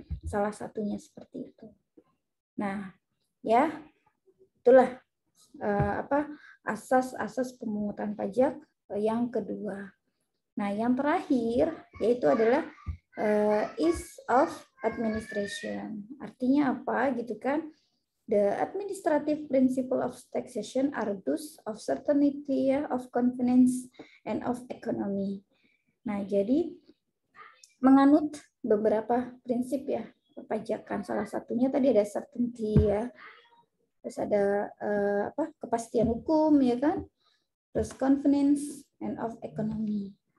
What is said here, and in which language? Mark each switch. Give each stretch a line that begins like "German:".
Indonesian: Salah satunya seperti itu. Nah, ya, itulah asas-asas pemungutan pajak yang kedua. Nah, yang terakhir yaitu adalah ease of administration. Artinya apa gitu kan?
English: The administrative principle of taxation are those of certainty, of convenience, and of economy.
Indonesian: Nah, jadi menganut beberapa prinsip ya perpajakan. Salah satunya tadi ada certainty ya. Terus ada kepastian hukum ya kan? Terus
English: convenience and of economy.